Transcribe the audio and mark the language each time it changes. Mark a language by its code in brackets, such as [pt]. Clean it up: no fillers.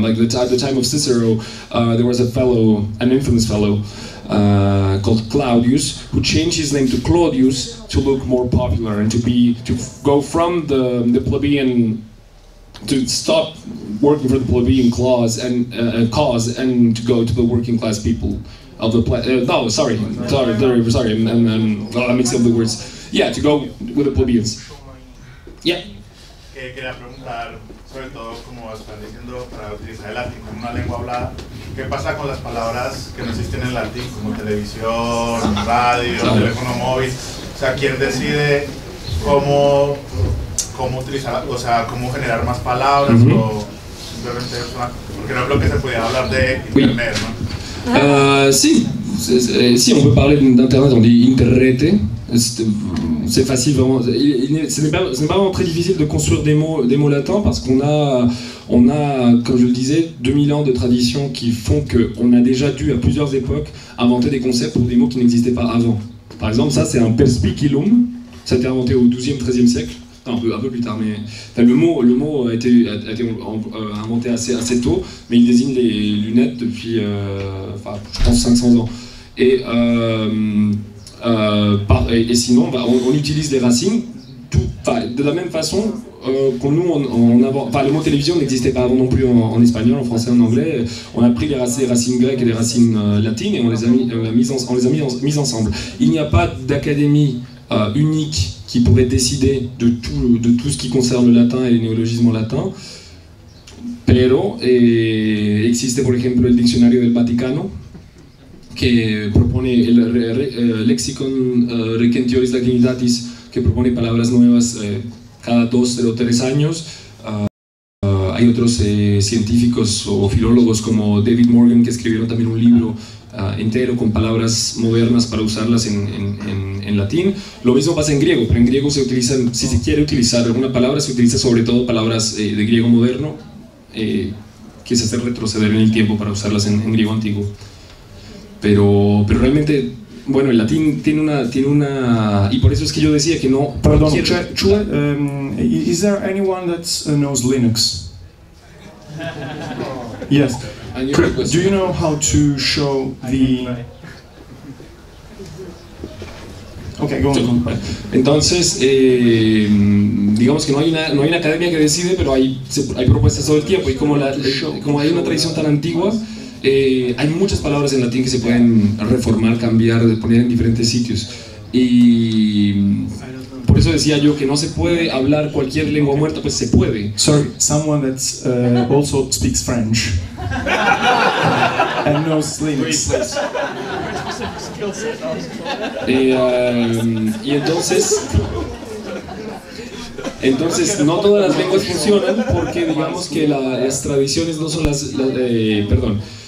[en] Like at the time of Cicero, there was an infamous fellow called Claudius, who changed his name to Claudius to look more popular and to go from the plebeian, to stop working for the plebeian cause and to go to the working class people of the sorry, I mixed up the words. Yeah, to go with the plebeians. Yeah. [es] Quería preguntar, sobre todo como están diciendo, para utilizar el latín como una lengua hablada, ¿qué pasa con las palabras que no existen en latín, como televisión, radio, teléfono móvil? O sea, ¿quién decide cómo utilizar, o sea, cómo generar más palabras, o simplemente porque no creo que se pudiera hablar de internet, ¿no? [fr] Si on peut parler d'internet, on dit interrete. C'est facile vraiment. Ce n'est pas vraiment très difficile de construire des mots latins, parce qu'on a, comme je le disais, 2000 ans de tradition qui font qu'on a déjà dû à plusieurs époques inventer des concepts pour des mots qui n'existaient pas avant. Par exemple, ça c'est un perspicillum, ça a été inventé au XIIe, XIIIe siècle. Un peu plus tard, mais enfin, le mot a été inventé assez tôt, mais il désigne les lunettes depuis, je pense, 500 ans. Et sinon, on utilise les racines de la même façon que nous, le mot télévision n'existait pas avant non plus en espagnol, en français, en anglais. On a pris les racines grecques et les racines latines et on les a mis ensemble. Il n'y a pas d'académie unique qui pourrait décider de tout ce qui concerne le latin et les néologismes latins. [es] Pero existe, por ejemplo, el diccionario del Vaticano, que propone el Lexicon Recentioris Latinitatis, que propone palabras nuevas cada 2 o 3 años. Hay otros científicos o filólogos como David Morgan que escribieron también un libro entero con palabras modernas para usarlas en latín. Lo mismo pasa en griego, pero en griego se utilizan, si se quiere utilizar alguna palabra, se utiliza sobre todo palabras de griego moderno, que se hace retroceder en el tiempo para usarlas en griego antiguo. Pero realmente, bueno, el latín tiene una y por eso es que yo decía que no. [en] Pardon, is there anyone that knows Linux? Yes. Do you know how to show the? Okay, go on. [es] Entonces, digamos que no hay una academia que decide, pero hay propuestas todo el tiempo y como hay una tradición tan antigua. Hay muchas palabras en latín que se pueden reformar, cambiar, poner en diferentes sitios y por eso decía yo que no se puede hablar cualquier lengua muerta, pues se puede. [en] Sorry, someone that also speaks French and knows Linux. [es] Y entonces no todas las lenguas funcionan porque digamos que las tradiciones no son perdón.